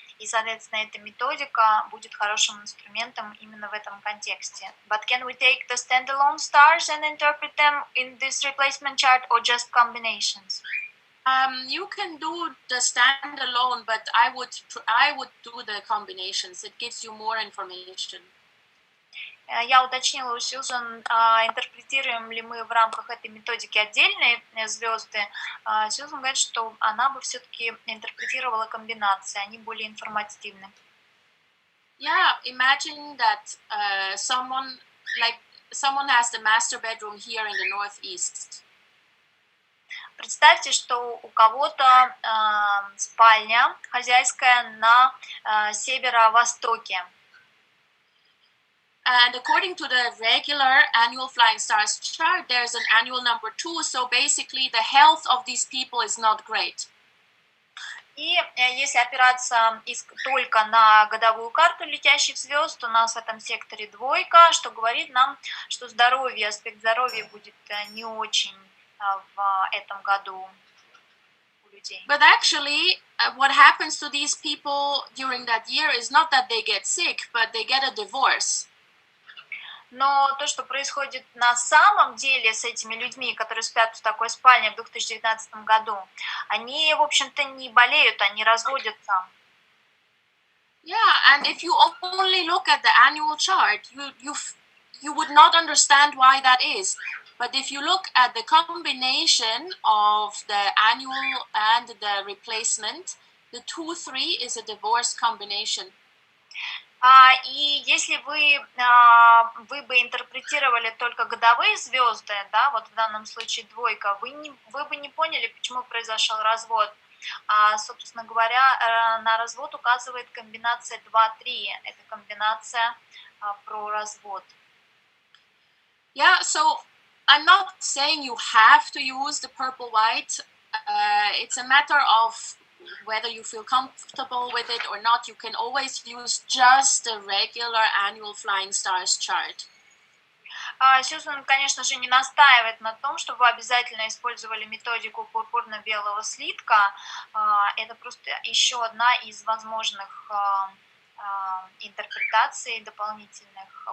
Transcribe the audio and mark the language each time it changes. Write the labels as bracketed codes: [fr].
[ru] И, соответственно, эта методика будет хорошим инструментом именно в этом контексте. [en] But can we take the standalone stars and interpret them in this replacement chart or just combinations? You can do the standalone, but I would do the combinations. It gives you more information. [ru] Я уточнила у Сьюзан, интерпретируем ли мы в рамках этой методики отдельные звезды. Сьюзан говорит, что она бы все-таки интерпретировала комбинации, они более информативны. [en] Yeah, imagine that someone has the master bedroom here in the northeast. [ru] Представьте, что у кого-то спальня хозяйская на северо-востоке. [en] And according to the regular annual flying stars chart, there's an annual number 2, so basically the health of these people is not great. [ru] И если опираться только на годовую карту летящих звезд, у нас в этом секторе 2, что говорит нам, что здоровье, аспект здоровья будет не очень в этом году у людей. [en] But actually, what happens to these people during that year is not that they get sick, but they get a divorce. [ru] Но то, что происходит на самом деле с этими людьми, которые спят в такой спальне в 2019 году, они, в общем-то, не болеют, они разводятся. [en] Yeah, and if you only look at the annual chart, you would not understand why that is. But if you look at the combination of the annual and the replacement, the 2-3 is a divorce combination. [ru] И если вы бы интерпретировали только годовые звезды, да, вот в данном случае 2, вы бы не поняли, почему произошел развод. Собственно говоря, на развод указывает комбинация 2-3. Это комбинация про развод. [en] Yeah, so I'm not saying you have to use the purple-white. It's a matter of whether you feel comfortable with it or not. You can always use just the regular annual flying stars chart. [ru] Сьюзан, конечно же, не настаивает на том, чтобы вы обязательно использовали методику пурпурно-белого слитка. Это просто еще одна из возможных интерпретаций дополнительных.